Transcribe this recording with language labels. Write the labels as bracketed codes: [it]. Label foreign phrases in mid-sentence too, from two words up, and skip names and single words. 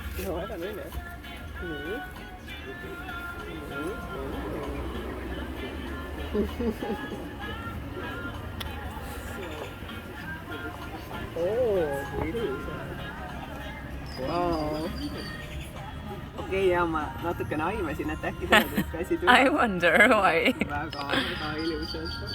[et] No, väga nõne. Wow. Okei, ja ma natukene aimasin, et äkki tuleb üks asi tuleb. [en] I wonder why. [et] Väga ilusad.